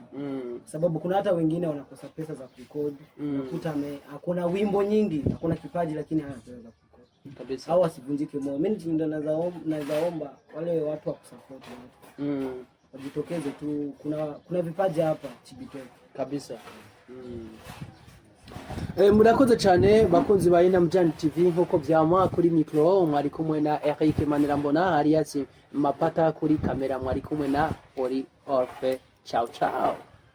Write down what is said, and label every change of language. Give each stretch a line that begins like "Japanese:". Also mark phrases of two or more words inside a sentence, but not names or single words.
Swahili: Sababu kuna hata wengine wanakosa pesa za kurekodi. Unakuta hakuna wimbo nyingi, hakuna kipaji lakini hana pesa za kurekodi. Kabisa. Au asivunjike moyo. Mimi ndio nazaomba wale watu wa kusupport watu. Wajitokeze tu kuna vipaji hapa Chibitoke. Kabisa.
Rundi: Murakoze cyane bakunzi ba INAMUJANDI TV nkuko byama kuri micro mwari kumwe na Eric Manirambona alias Mapata kuri kamera mwari kumwe na Ori Orfe.
Italian: Ciao ciao.